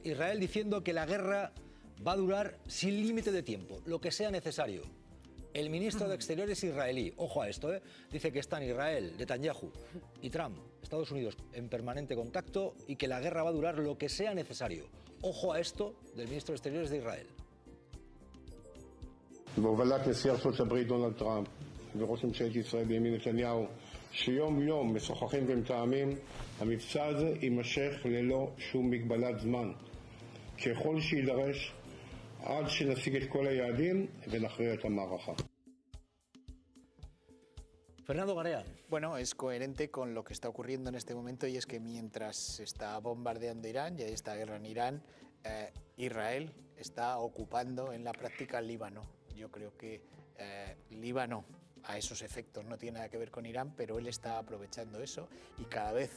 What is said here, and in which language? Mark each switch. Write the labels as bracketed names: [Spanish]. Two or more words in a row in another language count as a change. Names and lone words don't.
[Spanish] Israel diciendo que la guerra va a durar sin límite de tiempo, lo que sea necesario. El ministro de Exteriores israelí, ojo a esto, dice que están Israel, Netanyahu y Trump, Estados Unidos, en permanente contacto y que la guerra va a durar lo que sea necesario. Ojo a esto del ministro de Exteriores de Israel. [Hebrew] בהובלת נשיא ארצות הברית דונלד טראמפ וראש ממשלת ישראל בנימין נתניהו, שיום יום משוחחים ומתאמים, המבצע הזה יימשך ללא שום מגבלת זמן, ככל שיידרש, עד שנשיג את כל היעדים ונכריע את המערכה. [Spanish] Fernando Garea. Bueno, es coherente con lo que está ocurriendo en este momento, y es que mientras se está bombardeando Irán y hay esta guerra en Irán, Israel está ocupando en la práctica el Líbano. Yo creo que Líbano a esos efectos no tiene nada que ver con Irán, pero él está aprovechando eso, y cada vez